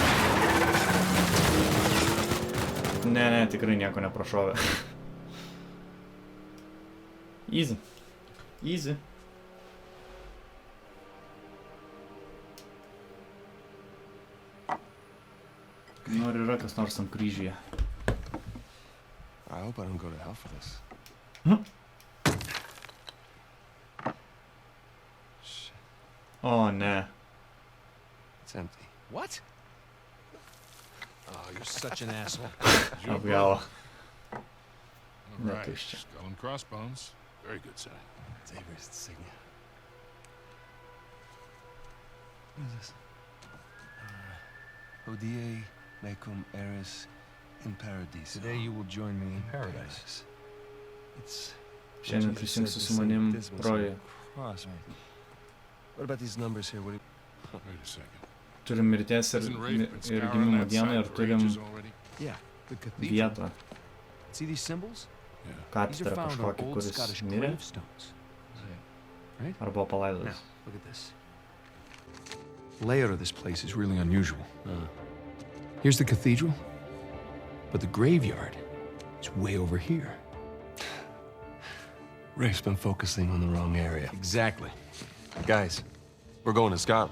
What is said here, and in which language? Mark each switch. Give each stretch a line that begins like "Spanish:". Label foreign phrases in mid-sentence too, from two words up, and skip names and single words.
Lithuanian: Ne, tikrai nieko neprašovė.
English: Easy.
Lithuanian: Nu, ar yra kas nors ant kryžyje?
English: I hope I don't go to hell for this. Shit.
Lithuanian: O, ne.
English: It's empty. What? Oh, you're such an asshole.
Lithuanian: Apgavo.
English: All right.
Lithuanian: Netuščia.
English: Skull and crossbones. Very good sign. It's Avery's insignia. What is this?
Latin: Hodie mecum eris in paradiso.
English: Today you will join me in paradise. It's...
Lithuanian: Šiandien prisijungsiu su manim rojuje.
English: Cross. What about these numbers here? What do Wait a second.
Lithuanian: Turim mirties ir gimimo dieną ir turim
English: Yeah, the cathedral.
Lithuanian: vietą.
English: See these symbols?
Lithuanian: Katedrą kažkokį, kuris mirė ar buvo palaidotas.
English: Look at this. Layout of this place is really unusual. Here's the cathedral, but the graveyard is way over here. Rafe's been focusing on the wrong area. Exactly. Guys, we're going to Scotland.